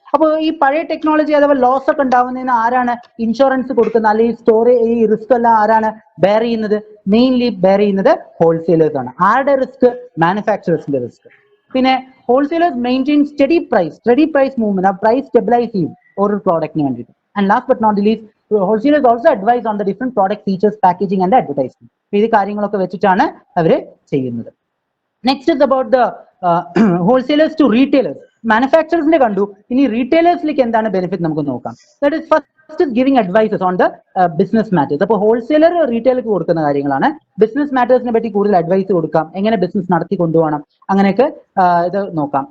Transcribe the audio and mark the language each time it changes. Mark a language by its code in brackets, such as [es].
[ml] അപ്പോൾ ഈ പഴയ ടെക്നോളജി അഥവാ ലോസ് ഒക്കെ ഉണ്ടാവുന്നതിന് ആരാണ് ഇൻഷുറൻസ് കൊടുക്കുന്നത്? അല്ലെങ്കിൽ ഈ റിസ്ക് എല്ലാം ആരാണ് ബെയർ ചെയ്യുന്നത്? മെയിൻലി ബെയർ ചെയ്യുന്നത് ഹോൾസെയിലേഴ്സ് ആണ്. ആരുടെ റിസ്ക്? മാനുഫാക്ചറേഴ്സിന്റെ റിസ്ക്. പിന്നെ wholesalers [en] maintain steady price movement, [ml] ആ പ്രൈസ് സ്റ്റെബിലൈസ് ചെയ്യും ഓരോ പ്രോഡക്റ്റിന് വേണ്ടിയിട്ട്. [en] And last but not the least, wholesalers also advise on the different product features, packaging and advertising. [ml] ഇത് കാര്യങ്ങളൊക്കെ വെച്ചിട്ടാണ് അവര് ചെയ്യുന്നത്. [en] Next is about the wholesalers to retailers. [ml] മാനുഫാക്ചറേഴ്സിന്റെ കണ്ടു, ഇനി റീറ്റെയിലേഴ്സിലേക്ക് എന്താണ് ബെനിഫിറ്റ് നമുക്ക് നോക്കാം. [en] That is first is giving advices on the business matters. [ml] അപ്പോൾ ഹോൾസെയിലർ റീറ്റെയിലേക്ക് കൊടുക്കുന്ന കാര്യങ്ങളാണ്. ബിസിനസ് മാറ്റേഴ്സിനെ പറ്റി കൂടുതൽ അഡ്വൈസ് കൊടുക്കാം, എങ്ങനെ ബിസിനസ് നടത്തി കൊണ്ടുപോകണം, അങ്ങനെയൊക്കെ ഇത് നോക്കാം.